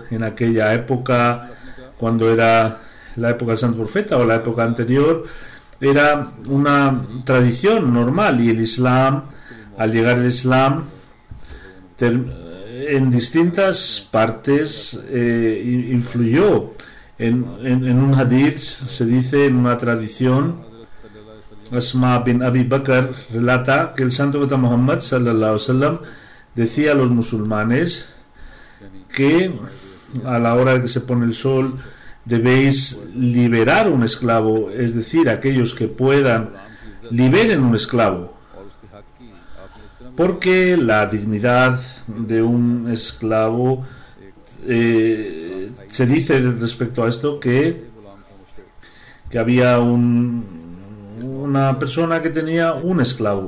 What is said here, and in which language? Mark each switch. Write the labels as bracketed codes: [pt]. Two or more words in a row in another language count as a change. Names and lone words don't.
[es] En aquella época, cuando era la época del Santo Profeta o la época anterior, era una tradición normal, y el Islam, al llegar el Islam, en distintas partes influyó. En un hadith se dice, en una tradición, Asma bin Abi Bakr relata que el santo profeta Muhammad [ar] صلى الله عليه وسلم [es] decía a los musulmanes que a la hora de que se pone el sol debéis liberar un esclavo, es decir, aquellos que puedan, liberen un esclavo, porque la dignidad de un esclavo, se dice respecto a esto que había una persona que tenía un esclavo.